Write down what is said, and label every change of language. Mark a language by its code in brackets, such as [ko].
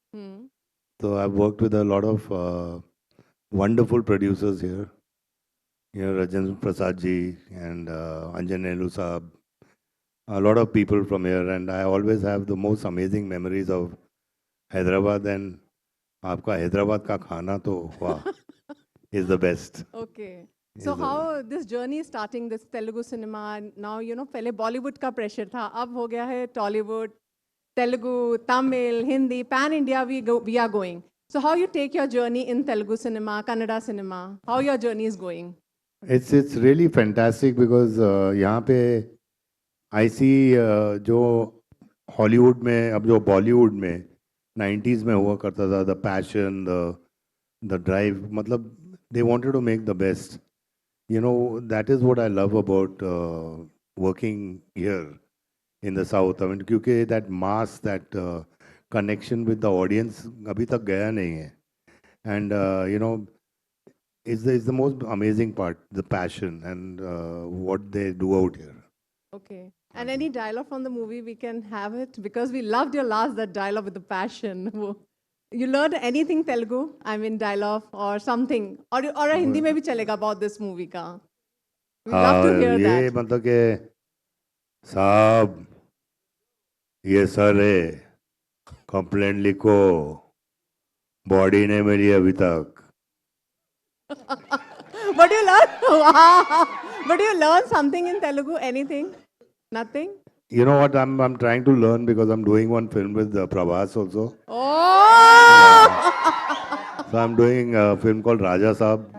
[en] Hmm. So I've worked with a lot of wonderful producers here. Rajendra Prasad ji and Anjan Nehru Saab. A lot of people from here. And I always have the most amazing memories of Hyderabad. And [hi] आपका हैदराबाद का खाना तो वाह [en] is the best. Okay. Is So the how this journey is starting, this Telugu cinema, and now, [hi] पहले [en] Bollywood [hi] का [en] pressure [hi] था, अब हो गया है [en] Tollywood, Telugu, Tamil, Hindi, pan India we are going. So how you take your journey in Telugu cinema, Kannada cinema, how your journey is going? it's really fantastic because [hi] यहाँ पे [en] I see [hi] जो Hollywood में अब जो बॉलीवुड में 90s में हुआ करता था [en] the passion the drive मतलब they wanted to make the best that is what I love about working here in the south I mean क्योंकि that mass that connection with the audience [hi] अभी तक गया नहीं है [en] And is the most amazing part, the passion and what they do out here. Okay. And any dialogue from the movie, we can have it because we loved your last, that dialogue with the passion. You learned anything Telugu? I mean, dialogue or something, or a Hindi [hi] में भी चलेगा [en] about this movie [hi] का. [en] We love to hear [hi] ये [en] that. [hi] मतलब कि साहब ये sir है कंप्लेंट लिखो बॉडी नहीं मिली अभी तक [en] But you learn, wow. But you learn something in Telugu? Anything? Nothing? You know what? I'm trying to learn because I'm doing one film with Prabhas also. Oh! So I'm doing a film called Raja Saab.